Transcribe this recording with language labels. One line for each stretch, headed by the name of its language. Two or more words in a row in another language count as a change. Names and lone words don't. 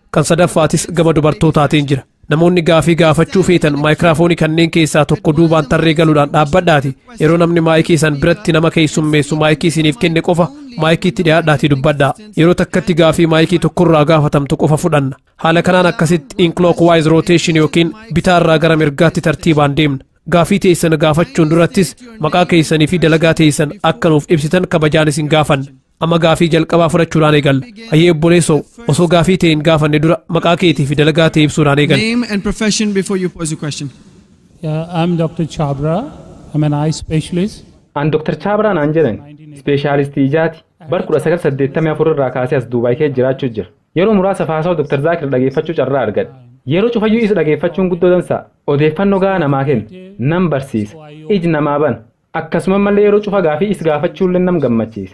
Oromo: Kan sadaffaatis gama dubartootaatiin jira. namoonni gaafii gaafachuu feetan maayikiraafoonii kanneen keessaa tokko duubaan tarree galuudhaan dhaabbadhaati yeroo namni maayikii san biratti nama keessummeessu maayikii isiniif kenne qofa maayikiitti dhiyaadhaatii dubbadhaa yeroo takkatti gaafii maayikii tokkorraa gaafatamtu qofa fudhanna haala kanaan akkasitti
English: in clockwise rotation
Oromo: yookiin bitaarraa gara mirgaatti tartiibaan deemna gaafii teessan gaafachuun durattis maqaa keessanii fi dalagaa teessan akka nuuf ibsitan kabajaan isin gaafanna amma gaafii jalqabaa fudhachuudhaan eegalla hayyee obboleessoo osoo gaafii ta'e hin gaafanne dura maqaa keetii fi dalagaa ta'e ibsuudhaan eegalla.
English: Name and profession before you pose your question. I'm Dr. Chabra. I'm an eye specialist.
Oromo: An Dr. Chabra naan jedhan ispeeshaalistii ijaati bar 1984 irraa kaasee as Duubaay keessa jiraachuu jira. Yeroo muraasa faasaa Dr. Zaakir dhageeffachuu carraa argadhe. Yeroo cufayyuu isa dhageeffachuun guddoo dansa odeeffannoo gahaa namaa kenna nam barsiisa iji namaa bana akkasuma mallee yeroo cufa gaafii is gaafachuullee nam gammachiisa.